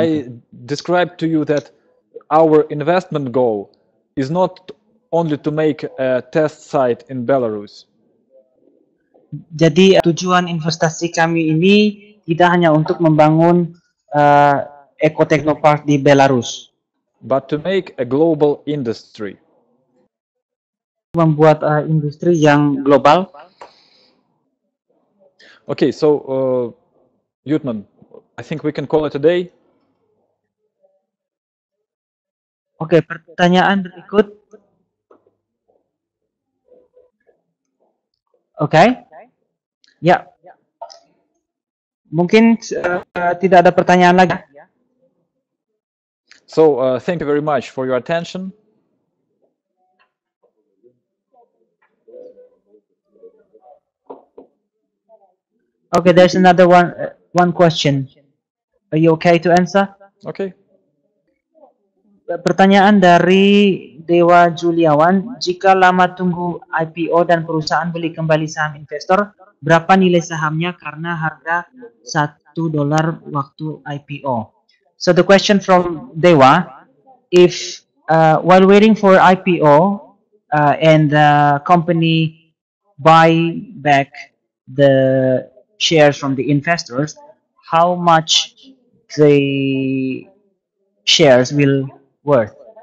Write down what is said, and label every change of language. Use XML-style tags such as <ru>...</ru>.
<en>I described to you that our investment goal is not only to make a test site in Belarus,</en> <id>Jadi tujuan investasi kami ini tidak hanya untuk membangun Eco Technopark di Belarus,</id> <en>but to make a global industry.</en> <id>membuat industri yang global.</id> <en>Okay, so Yutman, I think we can call it a day.</en> <id>Oke, pertanyaan berikut. Oke. Ya. Mungkin tidak ada pertanyaan lagi.</id> <en>So thank you very much for your attention. Okay, there's another one question. Are you okay to answer? Okay.</en> <id>Pertanyaan dari Dewa Juliawan, jika lama tunggu IPO dan perusahaan beli kembali saham investor, berapa nilai sahamnya karena harga $1 waktu IPO?</id> <en>So the question from Dewa, if while waiting for IPO and the company buy back the shares from the investors, how much the shares will worth?</en>